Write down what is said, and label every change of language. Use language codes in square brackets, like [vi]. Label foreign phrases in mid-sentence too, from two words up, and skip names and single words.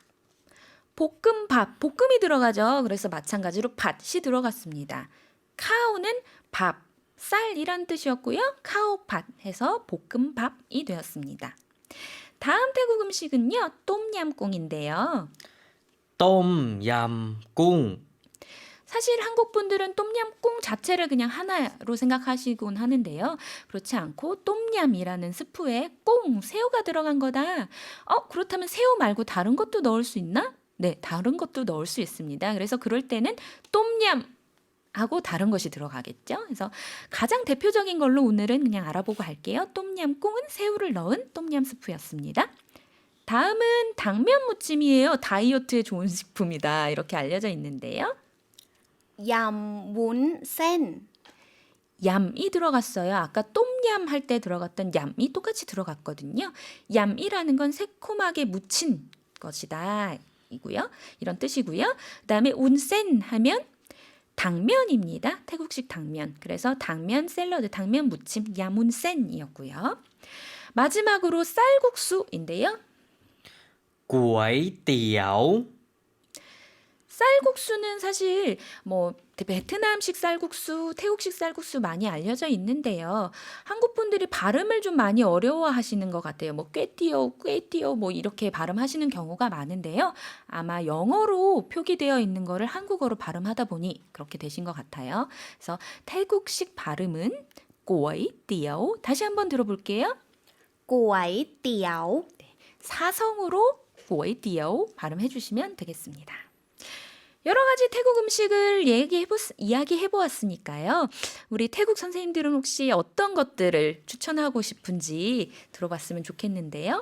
[ko] 볶음밥, 볶음이 들어가죠. 그래서 마찬가지로 팥이 들어갔습니다. 카오는 밥, 쌀이란 뜻이었고요. 카오팥 해서 볶음밥이 되었습니다. 다음 태국 음식은요. 똠얌꿍인데요. [th] ต้มยำกุ้ง [ko] 사실 한국 분들은 똠얌꿍 자체를 그냥 하나로 생각하시곤 하는데요. 그렇지 않고 똠얌이라는 스프에 꽁, 새우가 들어간 거다. 그렇다면 새우 말고 다른 것도 넣을 수 있나? 네, 다른 것도 넣을 수 있습니다. 그래서 그럴 때는 똠얌 하고 다른 것이 들어가겠죠. 그래서 가장 대표적인 걸로 오늘은 그냥 알아보고 할게요. 똠얌꿍은 새우를 넣은 똠얌 스프였습니다. 다음은 당면 무침이에요. 다이어트에 좋은 식품이다. 이렇게 알려져 있는데요. [th] ยำวุ้นเส้น [ko] 얌이 들어갔어요. 아까 똠얌 할 때 들어갔던 얌이 똑같이 들어갔거든요. 얌이라는 건 새콤하게 무친 것이다. 이고요. 이런 뜻이고요. 그다음에 운센 하면 당면입니다. 태국식 당면. 그래서 당면 샐러드, 당면 무침, 야문센이었고요. 마지막으로 쌀국수인데요. [th] ก๋วยเตี๋ยว [ko] 쌀국수는 사실 뭐 베트남식 쌀국수, 태국식 쌀국수 많이 알려져 있는데요. 한국 분들이 발음을 좀 많이 어려워하시는 것 같아요. 뭐 꿰띠오 뭐 이렇게 발음하시는 경우가 많은데요. 아마 영어로 표기되어 있는 거를 한국어로 발음하다 보니 그렇게 되신 것 같아요. 그래서 태국식 발음은 꼬이띠오. 다시 한번 들어볼게요. [th] ก๋วยเตี๋ยว [ko] 사성으로 꼬이띠오 발음해 주시면 되겠습니다. 여러 가지 태국 음식을 이야기해 보았으니까요. 우리 태국 선생님들은 혹시 어떤 것들을 추천하고 싶은지 들어봤으면 좋겠는데요.